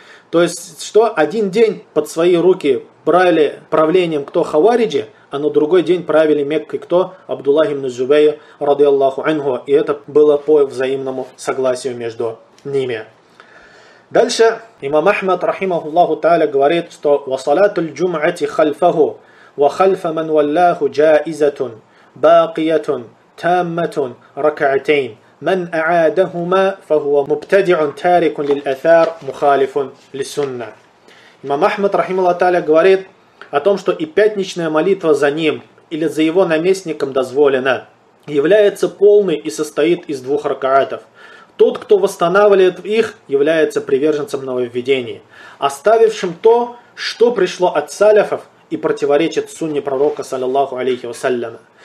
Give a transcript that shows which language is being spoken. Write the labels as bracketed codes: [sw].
[ru] То есть, что один день под свои руки брали правлением кто? Хавариджи, а на другой день правили Меккой кто? Абдуллах ибн Зубайр, радиаллаху анху, и это было по взаимному согласию между ними. Дальше имам Ахмад, рахимахуллаху тааля, говорит, что [ar] «Васалату ль-джум'ати хальфаху». وخلف من ولاه جائزة باقية تامة ركعتين من أعادهما فهو مبتدع تارك للأثار مخالف للسنة. [ru] Имам Ахмад, рахимаху тааля, говорит о том, что и пятничная молитва за ним или за его наместником дозволена, является полной и состоит из двух ракаатов. Тот, кто восстанавливает их, является приверженцем нововведения, оставившим то, что пришло от саляфов, и противоречит сунне пророка, саллиллаху алейхи вассаляма.